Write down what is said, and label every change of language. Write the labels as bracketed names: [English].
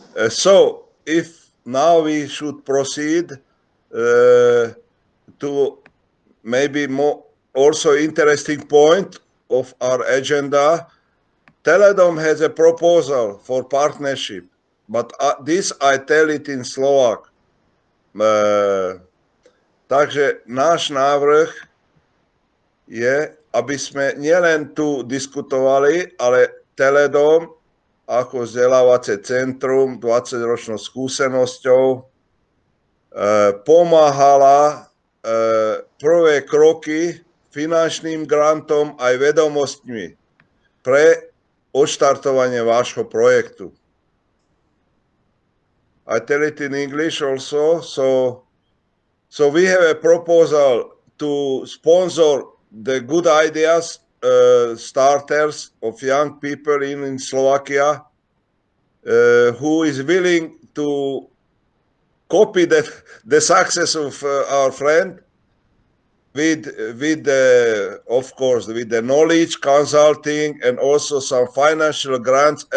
[English] So if now we should proceed to maybe more also interesting point of our agenda. Teledom has a proposal for partnership, but this I tell it in Slovak. [Slovak] Takže náš návrh je, aby sme nielen tu diskutovali, ale Teledom ako vzdelávacie centrum 20-ročnou skúsenosťou pomáhala prvé kroky finančným grantom aj vedomostmi pre odštartovanie vášho projektu. [English] I tell it in English also. So we have a proposal to sponsor the good ideas, starters of young people in Slovakia, who is willing to copy the success of our friend with of course, with the knowledge, consulting, and also some financial grants.